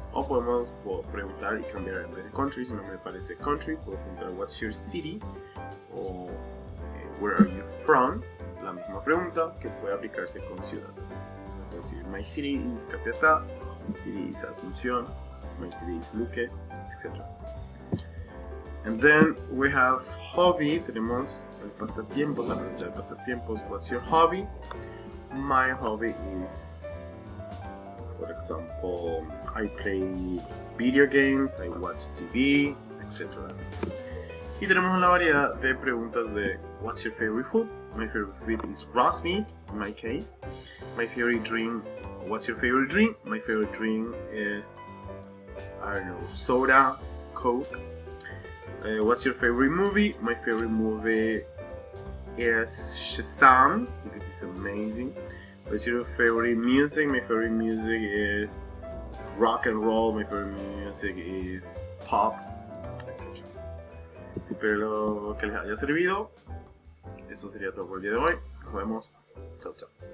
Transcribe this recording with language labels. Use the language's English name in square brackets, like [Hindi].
[Spanish] O podemos preguntar y cambiar en vez de country, si no me parece country, puedo preguntar [English] what's your city [Spanish] o [English] where are you from, [Spanish] la misma pregunta que puede aplicarse con ciudad. Puedo decir [English] my city is Capiatá, my city is Asunción, My city is Luque, etc. And then we have hobby. [Spanish] Tenemos el pasatiempos, la pregunta de pasatiempos. [English] What's your hobby? My hobby is, for example, I play video games, I watch TV, etc. [Spanish] Y tenemos una variedad de preguntas de [English] what's your favorite food? My favorite food is roast meat, in my case. My favorite drink, what's your favorite drink? My favorite drink is, I don't know, soda, Coke. What's your favorite movie? My favorite movie is Shazam, because it's amazing. What's your favorite music? My favorite music is rock and roll. My favorite music is pop, etc. [Spanish] Espero que les haya servido. Eso sería todo por el día de hoy. Nos vemos. Chao, chao.